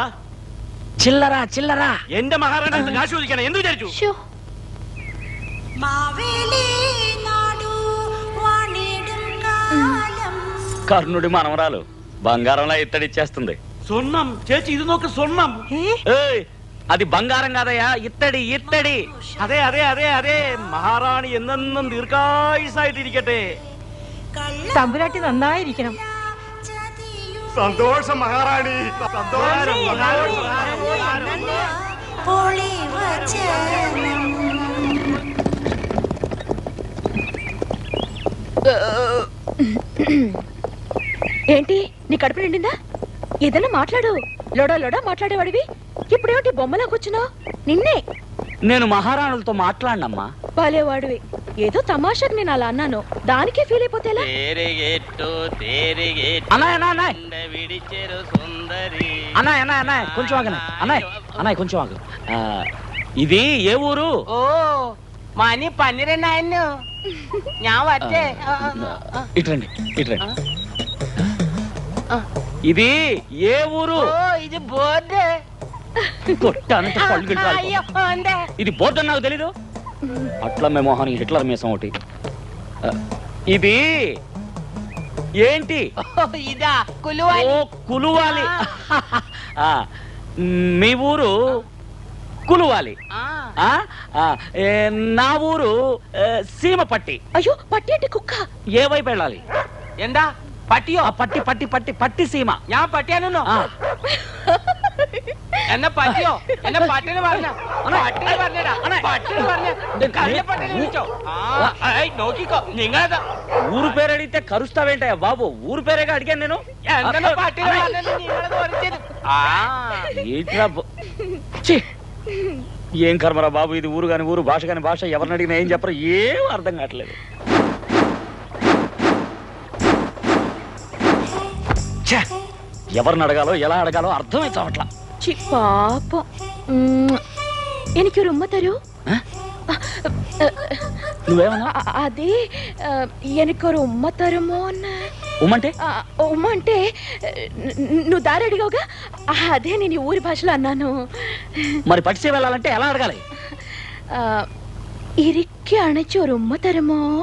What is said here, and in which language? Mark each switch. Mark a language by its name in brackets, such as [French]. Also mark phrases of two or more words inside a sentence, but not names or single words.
[Telugu] చిల్లరా చిల్లరా. [Malayalam] എന്റെ മഹാറാണി കാശ് ചോദിക്കണം. എന്ത് വിചാരിച്ചു? [Telugu] కర్ణుడి మనవరాలు బంగారంలా ఇత్తడిచ్చేస్తుంది. [Malayalam] స్వర్ణం ചേച്ചി, ഇത് നോക്ക്, സ്വർണം. [Telugu] అది బంగారం కాదయ్యా, ఇత్తడి ఇత్తడి. [Malayalam] അതെ അതെ അതെ അതെ. മഹാറാണി എന്നെന്നും ദീർഘായുസായിട്ടിരിക്കട്ടെ. തമ്പുരാട്ടി നന്നായിരിക്കണം. സന്തോഷം മഹാറാണി, സന്തോഷം. [Telugu] ఏంటి, నీ కడుపు నిండిందా? ఏదైనా మాట్లాడు. లోడా లోడా మాట్లాడేవాడివి ఇప్పుడేమిటి బొమ్మలా కూర్చున్నావు? నిన్నే. నేను మహారాణులతో మాట్లాడినమ్మా. బాలేవాడివి. ఏదో తమాషాకి నేను అలా అన్నాను, దానికే ఫీల్ అయిపోతేలా? కొంచెం ఆగనా అన్నయ్య, అన్నయ్య కొంచెం ఆగు. ఇది ఏ ఊరు? [Malayalam] ఓ మనీ 12 ഞാൻ വരട്ടെ. [Telugu] ఇట్రండి ఇట్రండి. ఇది ఏ ఊరు? ఇది బోర్డు. కొట్టానంటే పళ్ళు గిట్టాలి. ఇది బోర్డు అని నాకు తెలీదు. అట్లా మేము మోహానికి హిట్లర్ మీసం ఒకటి. ఇది ఏంటి? ఇదా కులువాలి. ఓ కులువాలి. ఆ, మీ ఊరు కులువాలి. ఆ, ఆ, నా ఊరు సీమపట్టి. అయ్యో పట్టి అంటే కుక్క. ఏ వైపు వెళ్ళాలి? [Malayalam] എന്താ പട്ടിയോ? [Telugu] పట్టి పట్టి పట్టి పట్టి సీమ. [Malayalam] ഞാൻ പട്ടിയാണെന്നോ? ആ. എന്നെ പറ്റിയോ? എന്നെ പട്ടിന് പറഞ്ഞ പട്ടിന് പറഞ്ഞടാ. പട്ടിന് പറഞ്ഞ പട്ടിനെ വിളിച്ചോ? നോക്കിക്കോ നിങ്ങളത്. [Telugu] ఊరు పేరు అడిగితే కరుస్తావేంటయ్యా బాబు? ఊరు పేరేగా అడిగాను నేను. എന്നെ പട്ടിന് പറഞ്ഞത് നിങ്ങളത് ഒരിച്ചത്. ఏంట్రా ఛీ! ఏం కర్మరా బాబు, ఇది ఊరు కాని ఊరు, భాష కాని భాష, ఎవరిని అడిగినా ఏం చెప్పరు, ఏం అర్థం కావట్లేదు. ఛే! ఎవరిని అడగాలో ఎలా అడగాలో అర్థమే చావట్లా. చి పాపం. [Malayalam] എനിക്കൊരു ഉമ്മ തരൂ. [Telugu] నువ్వేమన్నా? అదే എനിക്കൊരു ఉమ్మ తరుమో అన్న. ఉమ్మంటే? ఉమ్మ అంటే నువ్వు దారి అడిగావుగా, అదే నేను ఈ ఊరి భాషలో అన్నాను. మరి పట్టిసే వెళ్ళాలంటే ఎలా అడగాలి? ఇరికి అణచి ఒక ఉమ్మ తరుమో.